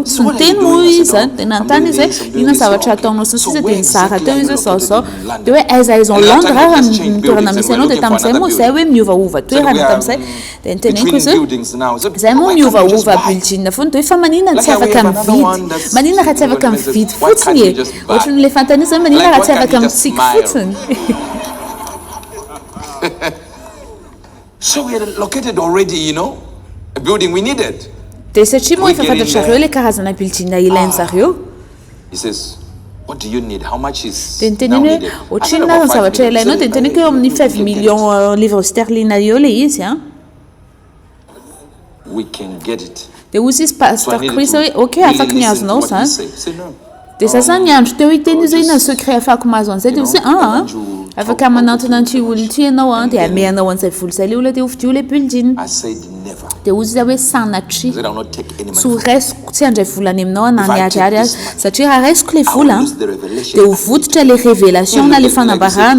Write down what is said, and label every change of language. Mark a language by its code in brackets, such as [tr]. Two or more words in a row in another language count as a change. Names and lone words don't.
[mg] Tsy niteny moa izy zany dia nanontany izy hoe inona ny zavatra ataonao sy ny sisa dia nizara teo izy hoe zao dia hoe aiza en Londres raha ny toerana misy anao dia tamin'izay moa izay hoe miovaova toerana tamin'izay dia niteneniko izy hoe izay moa miovaova bulletin foana dia hoe fa maninona tsy afaka mividy, maninona raha tsy afaka mividy fotsiny e ohatra n'ilay fanontany izy hoe maninona raha tsy afaka mitsiky fotsiny. [en] So we had located already, a building we needed. [mg] Dia satria moa efa fantatra zareo ilay karazana bulletin ilainy zareo. [en] He says, what do you need? How much is [mg] dia niteneny hoe ohatrinona ny zavatra ilainao dia niteneniko eo amin'ny 5 [fr] millions livres sterling [mg] eo ilay izy [en] we can get it. [mg] Dia hozy izy pasteur Chris hoe ok afaka niazonao zany. Dia za zany andro teo hiteny izy hoe inona ny secret afaka mahazo an'izay dia izy afaka manantona an'ity olona ity ianao dia ameanao an'izay vola izay le olona dia hovidio le bulletin. Dia hozy izy hoe sanatria tsy ho raisiko tsy handray volany aminao ananiariary azy satria raha raisiko le vola dia ho vototra le révélation na le fanambarana.